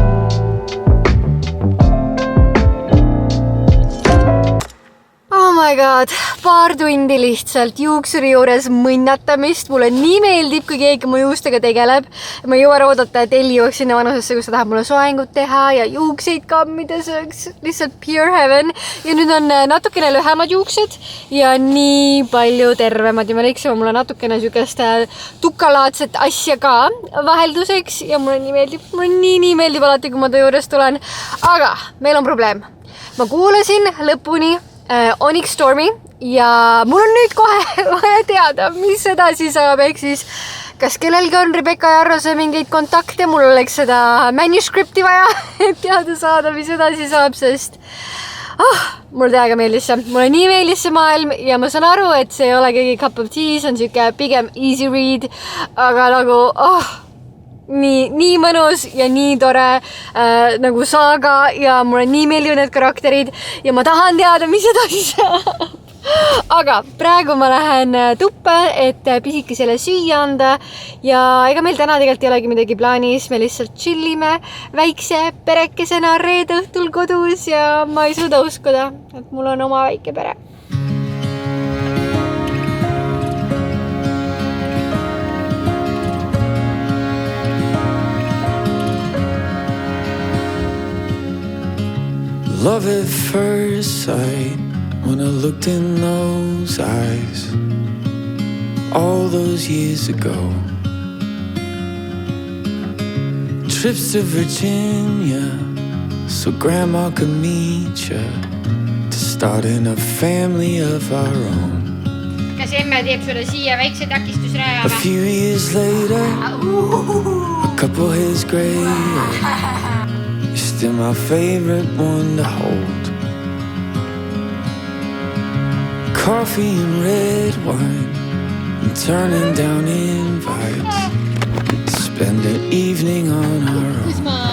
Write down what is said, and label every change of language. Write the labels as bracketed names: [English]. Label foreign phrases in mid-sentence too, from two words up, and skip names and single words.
[English] Oh my god, [Estonian] tead, paar tundi lihtsalt juuksuri juures mõnnatamist. Mulle nii meeldib, kui keegi mu juustega tegeleb. Ma ei jõua oodata, et Elli jõuaks sinna vanusesse, kus ta tahab mulle soengut teha ja juukseid kammida. See oleks lihtsalt [English] pure heaven. [Estonian] Ja nüüd on natukene lühemad juuksed ja nii palju tervemad. Ja me leiksime mulle natukene sükest tukalaadset asja ka vahelduseks. Ja mulle nii meeldib. Mulle nii meeldib alati, kui ma ta juures tulen. Aga meil on probleem. Ma kuulasin lõpuni Onyx Stormi ja mul on nüüd kohe vaja teada, mis edasi saab, ehk siis kas kellelgi on Rebecca ja Arrose mingeid kontakte, mul oleks seda manuscripti vaja, et teada saada, mis edasi saab, sest mulle täiega meeldis see. Mulle nii meeldis see maailm ja ma saan aru, et see ei ole keegi [English] cup of tea, [Estonian] see on siuke pigem [English] easy read, [Estonian] aga nagu nii mõnus ja nii tore nagu saaga ja mulle nii meeldivad need karakterid ja ma tahan teada, mis edasi saab. Aga praegu ma lähen tuppa, et pisikesele süüa anda ja ega meil täna tegelikult ei olegi midagi plaanis, me lihtsalt chillime väikse perekesena reede õhtul kodus ja ma ei suuda uskuda, et mul on oma väike pere. [English] Love at first sight, when I looked in those eyes all those years ago. Trips to Virginia so grandma could meet ya, to start in a family of our own. [Estonian] Kas emme teeb sulle siia väikse takistusraja? [English] A few years later, a couple his gray. You're still my favorite one to hold. Coffee and red wine, and turning down invites to spend an evening on our own.